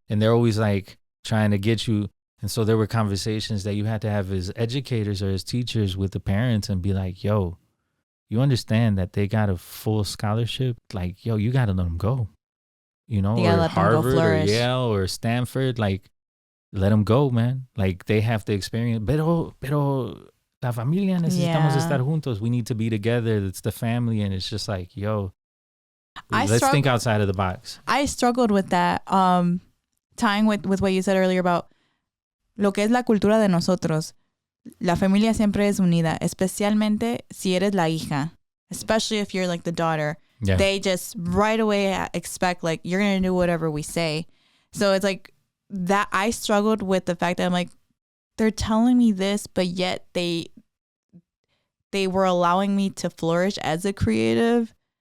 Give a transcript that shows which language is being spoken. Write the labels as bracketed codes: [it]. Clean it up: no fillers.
[en] And they're always like trying to get you. And so there were conversations that you had to have as educators or as teachers with the parents and be like, yo, you understand that they got a full scholarship? Like, yo, you got to let them go. You know, or Harvard or Yale or Stanford, like, let them go, man. Like, they have to experience. [es] Pero la familia necesitamos estar juntos. [en] We need to be together. It's the family. And it's just like, yo, let's think outside of the box. I struggled with that. Tying with what you said earlier about [es] lo que es la cultura de nosotros. La familia siempre es unida, especialmente si eres la hija. [en] Especially if you're like the daughter. Yeah. They just right away expect like, you're going to do whatever we say. So it's like, that I struggled with the fact that I'm like, they're telling me this, but yet they were allowing me to flourish as a creative.